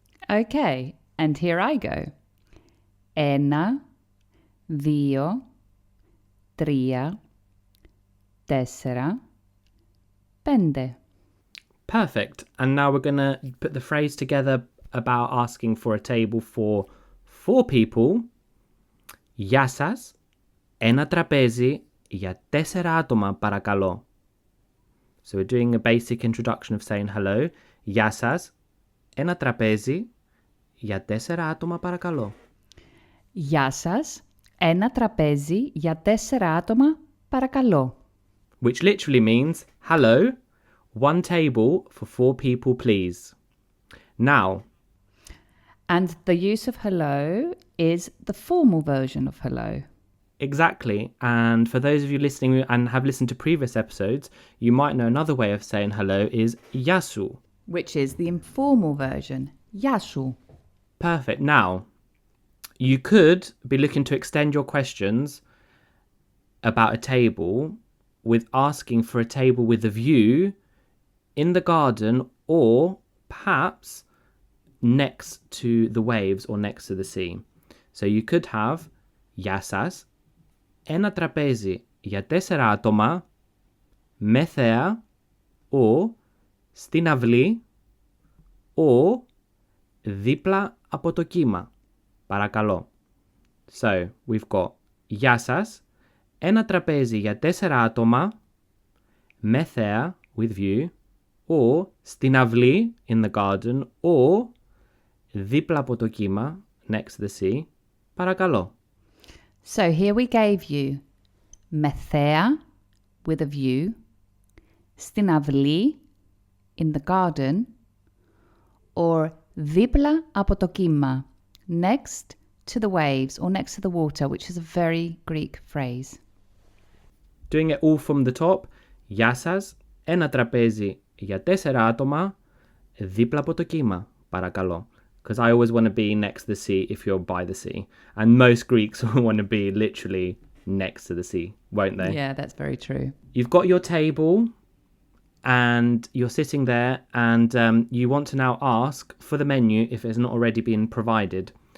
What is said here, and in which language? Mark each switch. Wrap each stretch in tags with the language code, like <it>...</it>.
<en>Okay, and here I go. 1, 2, 3, 4, 5. Perfect. And now we're going to put the phrase together about asking for a table for 4 people.</en> <el>Γεια σας. Ένα τραπέζι για 4 άτομα παρακαλώ.</el> <en>So we're doing a basic introduction of saying hello.</en> <el>Γεια σας. Ένα τραπέζι για 4 άτομα παρακαλώ. Γεια σας. Ένα τραπέζι για 4 άτομα παρακαλώ.</el> <en>Which literally means, hello, one table for 4 people please. Now, And the use of hello is the formal version of hello. Exactly. And for those of you listening and have listened to previous episodes, you might know another way of saying hello is yasu. Which is the informal version. Yasu. Perfect. Now, you could be looking to extend your questions about a table with asking for a table with a view in the garden or perhaps next to the waves or next to the sea. So you could have</en> <el>Γεια σας, ένα τραπέζι για 4 άτομα με θέα or στην αυλή or δίπλα από το κύμα. Παρακαλώ.</el> <en>So, we've got</en> <el>Γεια σας, ένα τραπέζι για 4 άτομα με θέα</el> <en>with view or</en> <el>στην αυλή</el> <en>in the garden or</en> <el>δίπλα από το κύμα</el> <en>next to the sea.</en> <el>Παρακαλώ.</el> <en>So here we gave you</en> <el>με θέα</el> <en>with a view,</en> <el>στην αυλή</el> <en>in the garden or</en> <el>δίπλα από το κύμα</el> <en>next to the waves or next to the water, which is a very Greek phrase. Doing it all from the top.</en> <el>Γεια σας, ένα τραπέζι για 4 άτομα δίπλα από το κύμα. Παρακαλώ.</el> <en>Because I always want to be next to the sea if you're by the sea. And most Greeks want to be literally next to the sea, won't they? Yeah, that's very true. You've got your table and you're sitting there and you want to now ask for the menu if it's not already been provided.</en>